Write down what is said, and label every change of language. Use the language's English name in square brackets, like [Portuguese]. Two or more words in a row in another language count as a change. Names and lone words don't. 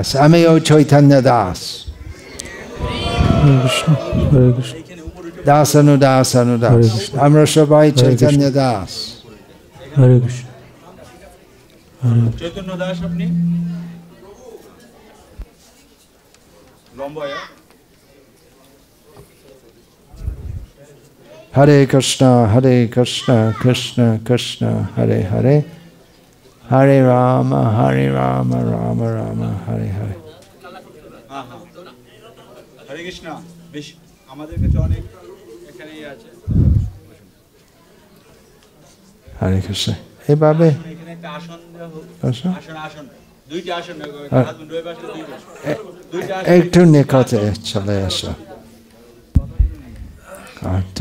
[Bangla] আমিও চৈতন্য দাস। দাস অনুদাস আমরা সবাই চৈতন্য দাস। হরে কৃষ্ণ। চৈতন্য দাস আপনি লম্বা [Sanskrit] हरे कृष्ण, कृष्ण कृष्ण, हरे हरे, हरे राम, राम राम, हरे हरे. [Bangla] হরে কৃষ্ণ। বেশ আমাদের কাছে অনেক এখানেই আছে। Hare Krishna. এভাবে এখানে একটা আসন দেওয়া হোক। আসন? আসন দুইটা আসন [English] husband wife [Bangla] আসলে দুইটা আসন। একটু নিকটে চলে আসো। তো